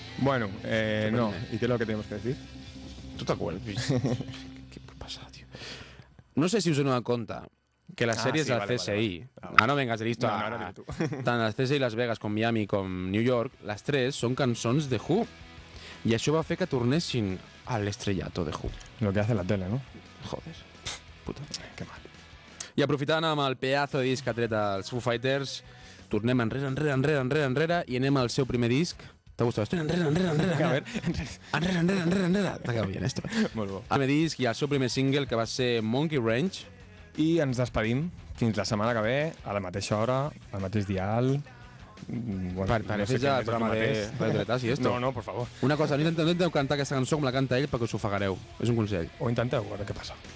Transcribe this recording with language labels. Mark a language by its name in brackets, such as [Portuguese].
[Spanish] Bueno, no. ¿Y qué es lo que tenemos que decir? Tú te acuerdas. No sé si os he dado cuenta que las series de la CSI... Vale. Ah, no vengas de listo. No, no, [Catalan] tant la CSI, Las Vegas, con Miami, con New York, las tres son cançons de Who. Y això va fer que tornessin a l'estrellato de Who. [Spanish] Lo que hace la tele, ¿no? Joder. Puta. Qué mal. [Catalan] I aprofitant amb el [Spanish] pedazo de [Catalan] disc que ha tret els Foo Fighters, tornem enrere, i anem al seu primer disc. [Spanish] ¿Te ha gustado? Estoy enrere. Te ha quedado bien esto. [Catalan] Molt bo. El primer disc i el seu primer single, que va ser Monkey Ranch. I ens despedim fins la setmana que ve, a la mateixa hora, al mateix dial. [Spanish] Bueno, pareces no sé ja el programa de Retretas i esto. No, no, por favor. [Catalan] Una cosa, no intenteu cantar aquesta cançó com la canta ell perquè us ofegareu. És un consell. O intenteu, a veure què passa.